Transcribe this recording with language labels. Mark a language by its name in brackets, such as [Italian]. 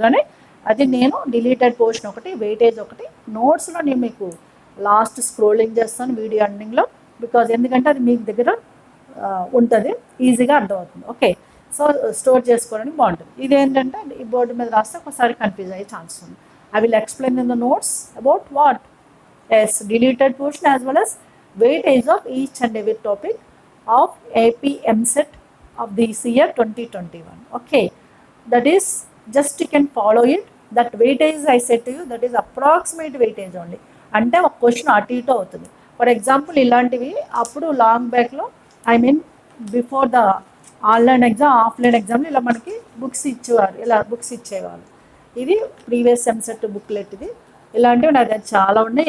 [Telugu] కానీ అది నేను డిలీటెడ్ పోర్షన్ ఒకటి, వెయిటేజ్ ఒకటి, నోట్స్లో నేను మీకు లాస్ట్ స్క్రోలింగ్ చేస్తాను వీడియో ఎండింగ్లో. బికాజ్ ఎందుకంటే అది మీకు దగ్గర ఉంటుంది, ఈజీగా అర్థమవుతుంది. ఓకే, సో స్టోర్ చేసుకోవడానికి బాగుంటుంది. ఇదేంటంటే ఈ బోర్డు మీద రాస్తే ఒకసారి కన్ఫ్యూజ్ అయ్యే ఛాన్స్ ఉంది. [English] I will explain in the notes about what? Yes, deleted portion as well as weightage of each and every topic of AP MSET of this year 2021. Okay, that is just you can follow it. That weightage I set you that is approximate weightage only. [Telugu] అంటే ఒక question అటు ఇటు అవుతుంది. For example ఇలాంటివి అప్పుడు long బ్యాక్లో [English] I mean before the online exam [Telugu] offline ఎగ్జామ్లో ఇలా మనకి బుక్స్ ఇచ్చేవారు, ఇలా బుక్స్ ఇచ్చేవాళ్ళు. ఇది ప్రీవియస్ ఎంసెట్ బుక్లెట్. ఇది ఇలాంటివి నా దగ్గర చాలా ఉన్నాయి.